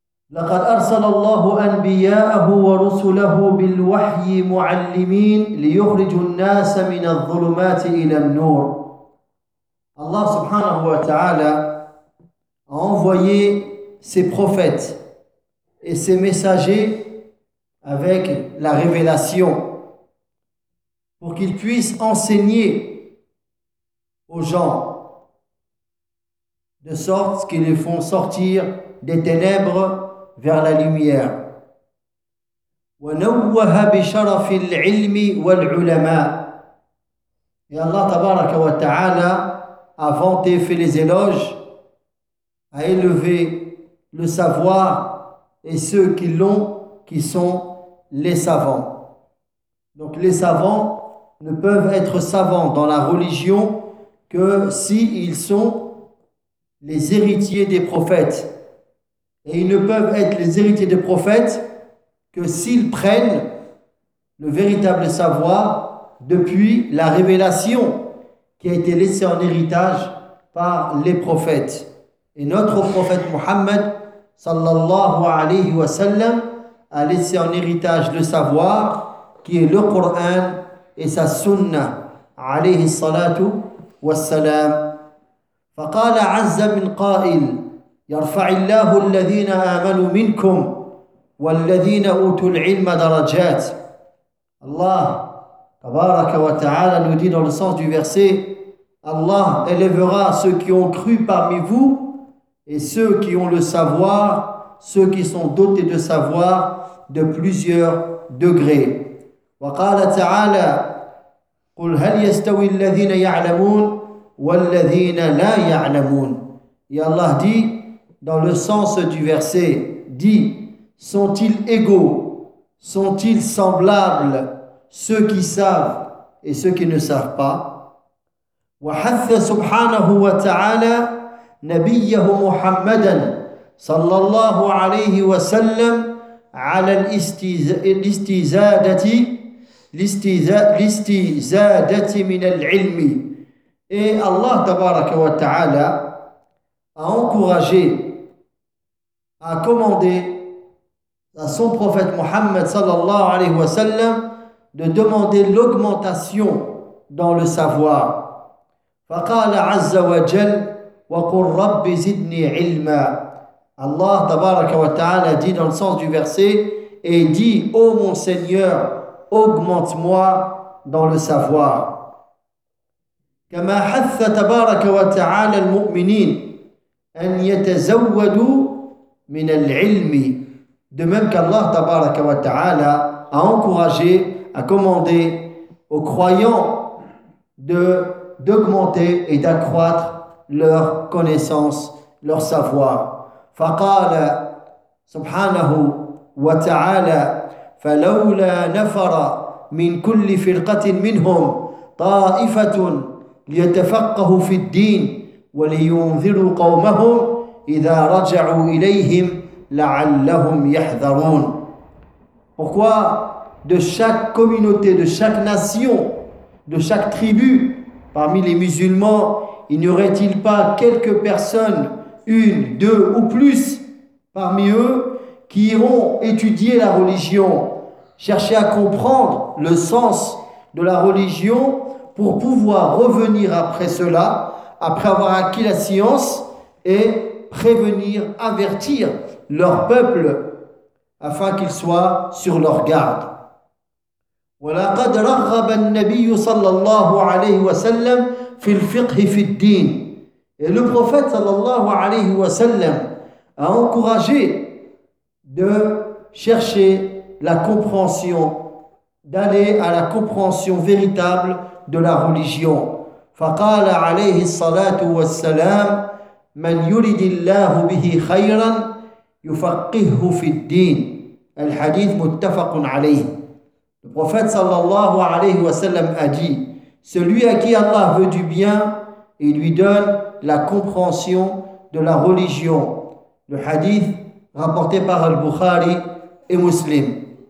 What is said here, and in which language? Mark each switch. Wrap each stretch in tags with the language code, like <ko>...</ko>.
<ar>لقد أرسل الله أنبياءه ورسله بالوحي معلمين ليخرجوا الناس من الظلمات إلى النور. الله سبحانه وتعالى</ar> <fr>a envoyé ses prophètes et ses messagers avec la révélation pour qu'ils puissent enseigner aux gens, de sorte qu'ils les font sortir des ténèbres vers la lumière.</fr> <ar>ونوه بشرف العلم والعلماء.</ar> <fr>Et Allah</fr> <ar>تبارك وتعالى</ar> <fr>a vanté, fait les éloges, a élevé le savoir et ceux qui l'ont, qui sont les savants. Donc les savants ne peuvent être savants dans la religion que s'ils sont les héritiers des prophètes. Et ils ne peuvent être les héritiers des prophètes que s'ils prennent le véritable savoir depuis la révélation qui a été laissée en héritage par les prophètes. Et notre prophète Mohammed sallallahu alayhi wa sallam a laissé en héritage le savoir qui est le Coran et sa sunna alayhi salatu wa salam.</fr> <ar>فقال عز من قائل يرفع الله الذين آمنوا منكم والذين أوتوا العلم درجات. الله تبارك وتعالى</ar> <fr>nous dit dans le sens du verset, Allah élèvera ceux qui ont cru parmi vous et ceux qui ont le savoir, ceux qui sont dotés de savoir de plusieurs degrés.</fr> <ar>وقال تعالى قل هل يستوي الذين يعلمون والذين لا يعلمون.</ar> <fr>Et Allah dit dans le sens du verset, dit, sont-ils égaux, sont-ils semblables, ceux qui savent et ceux qui ne savent pas.</fr> <ar>وحث سبحانه وتعالى نبيه محمدا صلى الله عليه وسلم على الاستزادة من العلم.</ar> <fr>Et Allah</fr> <ar>تبارك وتعالى</ar> <fr>a encouragé, a commandé à son prophète Mohammed sallallahu alayhi wa sallam de demander l'augmentation dans le savoir.</fr> <ar>فقال عز وجل وقل رب زدني علما.</ar> <fr>Allah</fr> <ar>تبارك وتعالى</ar> <fr>dit dans le sens du verset et dit ô mon Seigneur, augmente-moi dans le savoir.</fr> <ar>كما حث تبارك وتعالى المؤمنين أن يتزودوا من العلم.</ar> <fr>De même qu'Allah</fr> <ar>تبارك وتعالى</ar> <fr>a encouragé, a commandé aux croyants d'augmenter et d'accroître leur connaissance, leur savoir.</fr> <ar>فقال سبحانه وتعالى فلولا نفر من كل فرقة منهم طائفة ليتفقهوا في الدين ولينذروا قومهم إذا رجعوا إليهم لعلهم يحذرون.</ar> <fr>Pourquoi de chaque communauté, de chaque nation, de chaque tribu parmi les musulmans, il n'y aurait-il pas quelques personnes, une, deux ou plus parmi eux, qui iront étudier la religion, chercher à comprendre le sens de la religion pour pouvoir revenir après cela, après avoir acquis la science, et prévenir, avertir leur peuple afin qu'ils soient sur leur garde.</fr> <ar>ولقد رغب النبي صلى الله عليه وسلم في الفقه في الدين.</ar> <fr>Et le prophète</fr> <ar>صلى الله عليه وسلم</ar> <fr>a encouragé de chercher la compréhension, d'aller à la compréhension véritable de la religion.</fr> <ar>فقال عليه الصلاة والسلام من يريد الله به خيرا يفقهه في الدين. الحديث متفق عليه.</ar> <fr>Le prophète sallallahu alayhi wa sallam a dit: celui à qui Allah veut du bien, il lui donne la compréhension de la religion. Le hadith rapporté par Al-Bukhari et Muslim.</fr>